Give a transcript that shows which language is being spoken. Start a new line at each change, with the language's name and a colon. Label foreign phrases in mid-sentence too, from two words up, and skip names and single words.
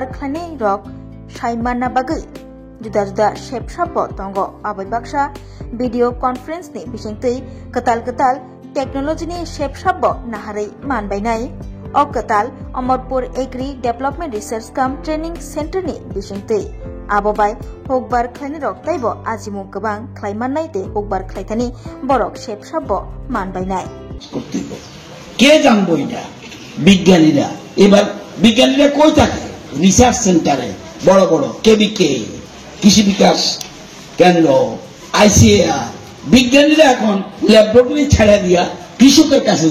Kok Borok: Khlane Rock Shaimana Bagai Juda Juda Shepshapo Tongo Abai Baksha
English: Video Conference
Kok Borok: ni Bishingtui Katal Technology ni Shepshapo Naharai Manbainai O Katal Amarpur Agri Development Research Cum Training Center ni Bishingtui Abobai Hogbar Khlane Rock Taibo Ajimu Gabang Khlaimanai te Hogbar Khlaithani Borok Shepshapo Manbainai
Bangla: কে জানবো এটা বিজ্ঞানীরা এবার বিজ্ঞানীরা কই থাকে
English: research centre
Bangla: বড় বড় কেবিকে কৃষি বিকাশ কেন্দ্র আইসিএআর বিজ্ঞানীরা এখন ল্যাবরেটরি ছেড়ে দিয়া কৃষকের কাছে